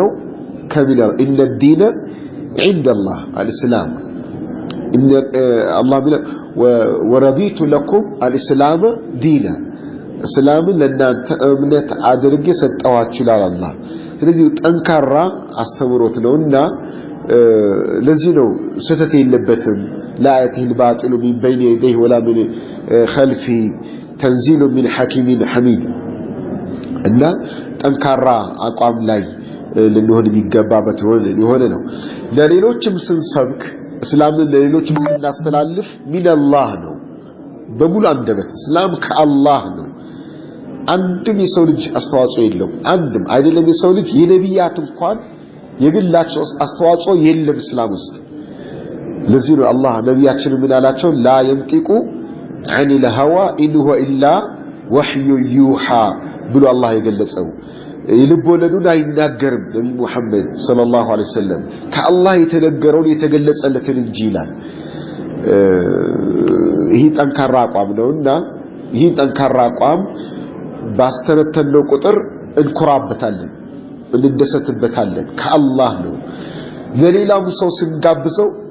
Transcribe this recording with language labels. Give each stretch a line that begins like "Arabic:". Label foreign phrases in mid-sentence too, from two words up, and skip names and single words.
Amharic: ከሚለው
Arabic: إن الدين عند الله الإسلام
Amharic: አላህ ቢለ
Arabic: ورضيت لكم الإسلام دينا
Amharic: እስላምን ለእናንተ እምነት አድርጌ ሰጠኋችሁ ይላል አላህ። ስለዚህ ጠንካራ አስተምሮት ነውና ለዚህ ነው ስህተት የለበትም።
Arabic: لا يأتيه الباطل من بين يديه ولا من خلفه تنزيل من حكيم حميد
Amharic: እና ጠንካራ አቋም ላይ ልንሆን የሚገባበት የሆነ ነው። ለሌሎችም ስንሰብክ እስላምን ለሌሎችም ስናስተላልፍ ሚነላህ ነው። በሙሉ አንደበት እስላም ከአላህ ነው። አንድም የሰው ልጅ አስተዋጽኦ የለው። አንድም አይደለም የሰው ልጅ የነቢያት እንኳን የግላቸው አስተዋጽኦ የለም እስላም ውስጥ። ለዚህ ነው አላህ ነቢያችን ምን አላቸው? ላ
Arabic: ينطق عن الهوى إن هو إلا وحي يوحى
Amharic: ብሎ አላህ የገለጸው ይልቦለዱን አይናገርም ነብዩ መሐመድ
Arabic: صلى الله عليه وسلم
Amharic: ከአላህ የተነገረውን የተገለጸለትን እንጂ ይላል። ይሄ ጠንካራ አቋም ነውና ይሄ ጠንካራ አቋም ባስተነተነው ቁጥር እንኮራበታለን፣ እንደሰትበታለን። ከአላህ ነው። ለሌላም ሰው ስንጋብዘው